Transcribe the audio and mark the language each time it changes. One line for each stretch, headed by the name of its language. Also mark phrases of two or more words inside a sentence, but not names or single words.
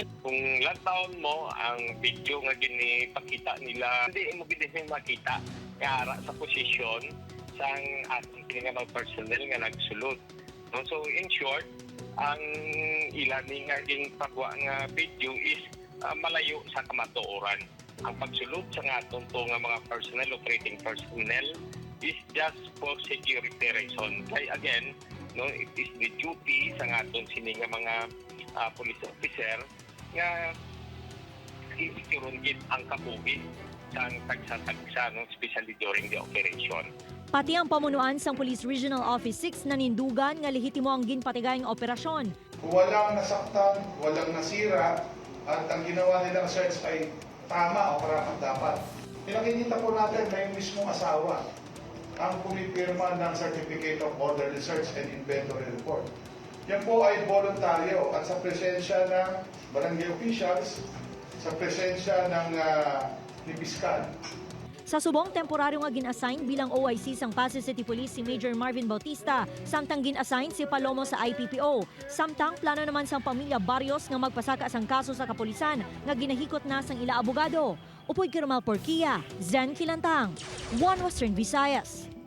Hiligaynon: Kung lantaon mo ang video nga ginipakita nila, hindi mo gini makita kaya sa posisyon sang ating mga personnel nga nagsulod. No?
English: So in short,
Hiligaynon: ang ilan nga ginpagwa nga video is malayo sa kamatuoran. Ang pagsulod sa nga nga mga personnel,
English: operating personnel is just for security reason.
Hiligaynon: Kaya again, no,
English: it is the duty
Hiligaynon: sa nga sini nga mga
English: police officer
Hiligaynon: nga iturunggit ang kabuhi sa tagsa-tagsa, no,
English: especially during the operation.
Hiligaynon: Pati ang pamunuan sang Police Regional Office 6 nanindugan nga lehitimo ang ginpatigayang operasyon.
Filipino: Walang nasaktan, walang nasira, at ang ginawa nilang search ay tama o karapat-dapat. Pinakikita po natin na yung mismong asawa ang pumipirma ng
English: Certificate of Orderly Search and Inventory Report.
Filipino: Yan po ay voluntaryo at sa presensya ng barangay officials, sa presensya ng ni Piskal.
Hiligaynon: Sa subong temporaryo nga gin-assign bilang OIC sang Pasig City Police si Major Marvin Bautista, samtang gin-assign si Palomo sa IPPO. Samtang plano naman sang pamilya Barrios nga magpasaka sang kaso sa kapulisan nga ginahikot na sang ila abogado. Upoy Kirmal Porquia, Zen Kilantang, One Western Visayas.